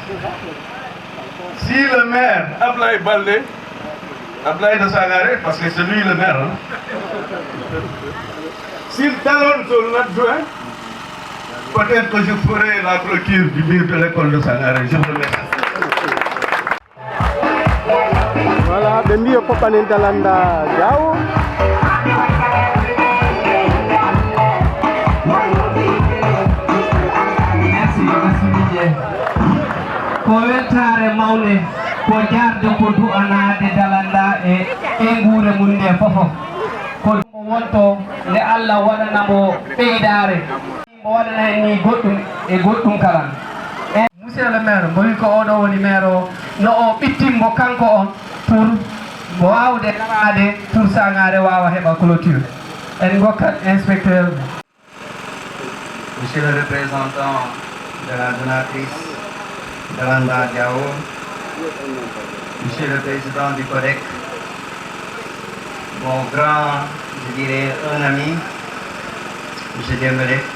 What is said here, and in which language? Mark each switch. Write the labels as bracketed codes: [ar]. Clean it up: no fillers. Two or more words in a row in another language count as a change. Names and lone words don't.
[fr] Si le maire Ablaye Baldé, Ablaye de Sangaré, parce que c'est lui le maire, s'il talonne son adjoint, peut-être que je ferai la clôture du mur de l'école de Sangaré. Je vous remercie. Voilà, bienvenue au Popanen Dalanda Diao. Merci Didier. [ff] Ko weltare mawne ko jarde ko du'anade Dalanda e nguure mum nde fofo ko wonto nde Allah waɗanamo ɓeydare mo waɗana en ni goɗɗum e goɗɗum kala. [fr] Monsieur le maire [ff] mo wi ko oɗo woni maire o no o ɓittimmo kanko on pour mo wawde ɗaɓade pour Sangaré wawa heɓa clôture. En gokkat inspecteur. [fr] Monsieur le représentant de la donatrice Dalanda Diao, Monsieur le président du CODEC, mon grand, je dirais un ami, Monsieur Dembélé,